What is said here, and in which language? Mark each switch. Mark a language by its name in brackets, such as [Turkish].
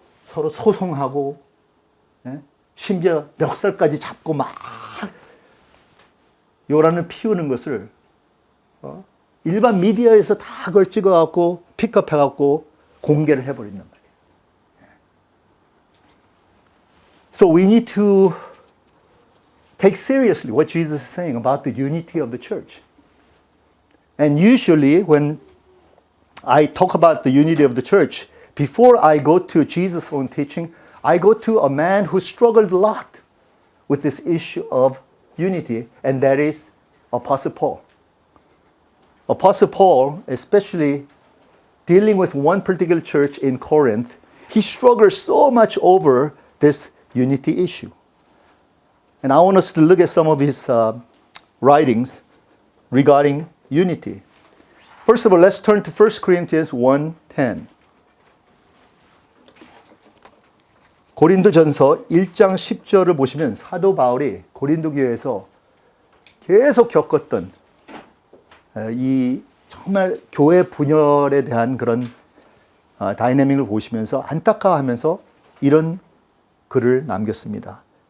[Korean] 서로 소송하고, 예? 심지어 멱살까지 잡고 막 요란을 피우는 것을 일반 미디어에서 다 그걸 찍어갖고 픽업해갖고 공개를 해버린단 말이에요. [English] So we need to take seriously what Jesus is saying about the unity of the church. And usually when I talk about the unity of the church, before I go to Jesus' own teaching, I go to a man who struggled a lot with this issue of unity, and that is Apostle Paul. Apostle Paul, especially dealing with one particular church in Corinth, he struggled so much over this unity issue. And I want us to look at some of his writings regarding unity. First of all, let's turn to 1 Corinthians 1:10. [Korean] 고린도전서 1장 10절을 보시면 사도 바울이 고린도 교회에서 계속 겪었던 이 정말 교회 분열에 대한 그런 다이내믹을 보시면서 안타까워하면서 이런 글을 남겼습니다.